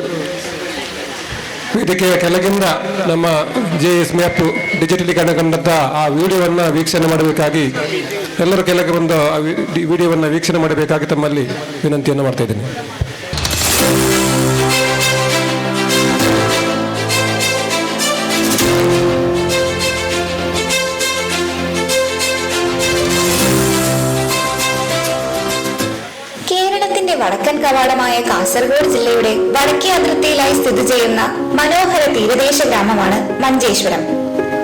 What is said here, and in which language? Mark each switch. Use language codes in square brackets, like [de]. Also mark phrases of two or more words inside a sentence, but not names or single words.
[kn] ವೇದಿಕೆಯ ಕೆಳಗಿಂದ ನಮ್ಮ JS ಮ್ಯಾಪ್ ಡಿಜಿಟಲೀಕರಣಗೊಂಡಂಥ ಆ ವಿಡಿಯೋವನ್ನು ವೀಕ್ಷಣೆ ಮಾಡಬೇಕಾಗಿ ಎಲ್ಲರೂ ಕೆಳಗೆ ಬಂದು ಆ ವಿಡಿಯೋವನ್ನು ವೀಕ್ಷಣೆ ಮಾಡಬೇಕಾಗಿ ತಮ್ಮಲ್ಲಿ ವಿನಂತಿಯನ್ನು ಮಾಡ್ತಾ ಇದ್ದೀನಿ. [ml] വടക്കൻ കവാടമായ കാസർഗോഡ് ജില്ലയുടെ വടക്കേ അതിർത്തിയിലായി സ്ഥിതി ചെയ്യുന്ന മനോഹര തീരദേശ ഗ്രാമമാണ് മഞ്ചേശ്വരം.